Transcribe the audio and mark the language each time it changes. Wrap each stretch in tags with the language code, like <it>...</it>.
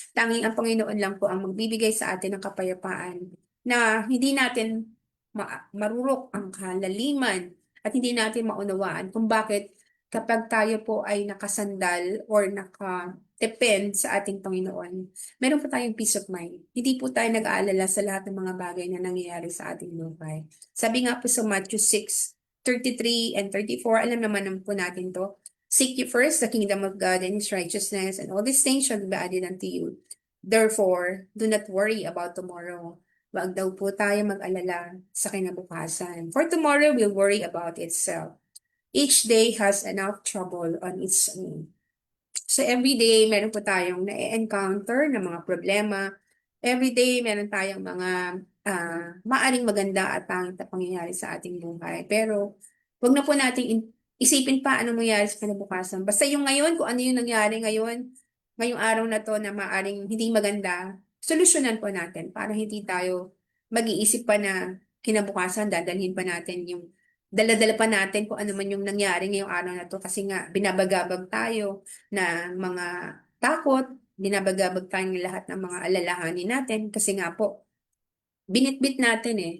<tl>Tanging ang Panginoon lang po ang magbibigay sa atin ng kapayapaan na hindi natin marurok ang kalaliman at hindi natin maunawaan kung bakit kapag tayo po ay nakasandal or nakadepend sa ating Panginoon, meron po tayong</tl> <en>peace of mind.</en> <tl>Hindi po tayo nag-aalala sa lahat ng mga bagay na nangyayari sa ating buhay. Sabi nga po sa Matthew 6:33 and 34, alam naman po natin to.</tl> <en>Seek ye first the kingdom of God and His righteousness, and all these things shall be added unto you. Therefore, do not worry about tomorrow.</en> <tl>Wag daw po tayo mag-alala sa kinabukasan.</tl> <en>For tomorrow will worry about itself. Each day has enough trouble on its own. So every day,</en> <tl>meron po tayong na-encounter na mga problema.</tl> <en>Every day,</en> <tl>meron tayong mga maaring maganda at pangit na pangyayari sa ating buhay. Pero, wag na po nating isipin pa anong mangyayari sa kinabukasan. Basta yung ngayon, kung ano yung nangyari ngayon, ngayong araw na to na maaring hindi maganda, solusyonan po natin para hindi tayo mag-iisip pa na kinabukasan, dadalhin pa natin yung dala-dala pa natin kung ano man yung nangyari ngayong araw na to kasi nga binabagabag tayo na mga takot, binabagabag tayo ng lahat ng mga alalahanin natin kasi nga po, binitbit natin eh.</tl>